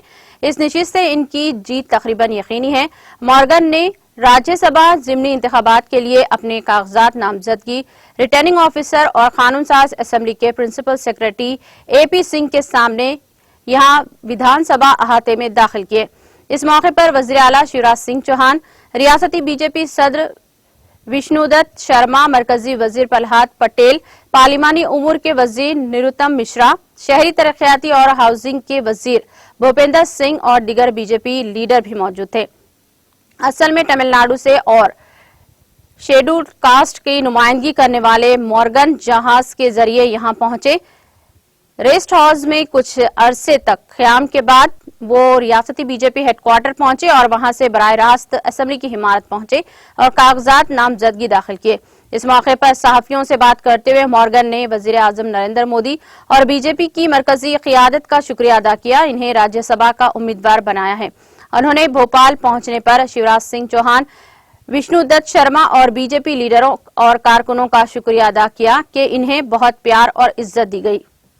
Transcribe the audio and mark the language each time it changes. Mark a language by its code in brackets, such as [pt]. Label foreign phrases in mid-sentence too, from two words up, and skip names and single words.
[ur] اس نشست سے ان کی جیت تقریباً یقینی ہے۔ مورگن نے راجیہ سبھا ضمنی انتخابات کے لیے اپنے کاغذات نامزدگی [en] returning officer [ur] اور قانون ساز اسمبلی کے [en] principal secretary [ur] اے پی سنگھ کے سامنے یہاں ودھان سبھا احاطے میں داخل کیے۔ اس موقع پر وزیر اعلیٰ شیوراج سنگھ چوہان، ریاستی بی جے پی صدر وشنو دت شرما، مرکزی وزیر پرہلاد پٹیل، پارلیمانی امور کے وزیر نروتم مشرا، شہری ترقیاتی اور ہاؤسنگ کے وزیر بھوپندر سنگھ اور دیگر بی جے پی لیڈر بھی موجود تھے۔ اصل میں تمل ناڈو سے اور [en] scheduled caste [ur] کی نمائندگی کرنے والے مورگن جہاز کے ذریعے یہاں پہنچے۔ [en] rest house [ur] میں کچھ عرصے تک قیام کے بعد وہ ریاستی بی جے پی [en] head quarter [ur] پہنچے اور وہاں سے براہ راست اسمبلی کی عمارت پہنچے اور کاغذات نامزدگی داخل کیے۔ اس موقع پر صحافیوں سے بات کرتے ہوئے مورگن نے وزیر اعظم نریندر مودی اور بی جے پی کی مرکزی قیادت کا شکریہ ادا کیا، انہیں راجیہ سبھا کا امیدوار بنایا ہے۔ انہوں نے بھوپال پہنچنے پر شیوراج سنگھ چوہان، وشنو دت شرما اور بی جے پی لیڈروں اور کارکنوں کا شکریہ ادا کیا کہ انہیں بہت پیار اور عزت دی گئی۔